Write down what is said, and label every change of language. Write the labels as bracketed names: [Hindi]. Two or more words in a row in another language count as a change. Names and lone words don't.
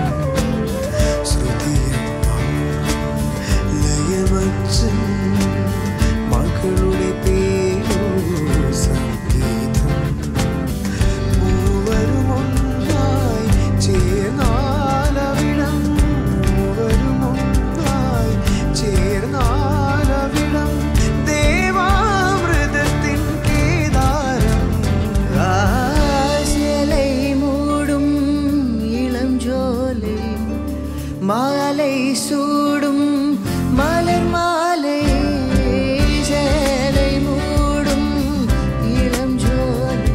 [Malayalam] ശ്രുതിയമ്മ ലയമച്ഛൻ മകളുടെ പേരോ സംഗീതം. മൂവരുമൊന്നായി ചേർന്നാലവിടം. മൂവരുമൊന്നായി ചേർന്നാലവിടം. ദേവാമൃതത്തിൻ കേദാരം. [Tamil] மாலை சூடும் மலர் மாலை. சேலை மூடும் இளம் ஜோலை.